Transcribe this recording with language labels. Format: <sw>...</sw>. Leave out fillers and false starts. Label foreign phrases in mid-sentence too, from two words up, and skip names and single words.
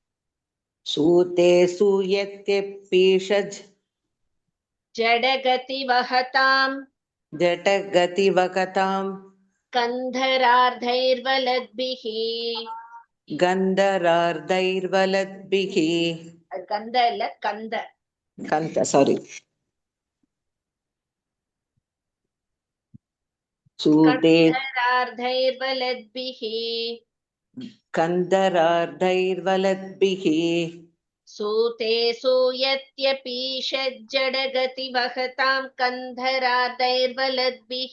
<sa>सूते सूयत्यपीषज् जडगतिवहतां जटगतिवकतां कन्धरार्धैर्वलद्भिः गन्धरार्धैर्वलद्भिः</sa> <ta>गन्ध இல்ல கந்த</ta> <sa>sorry सूते कन्धरार्धैर्वलद्भिः कन्धरार्धैर्वलद्भिः सूते सूयत्यपीषद् जडगतिवहतां कन्धरार्धैर्वलद्भिः</sa>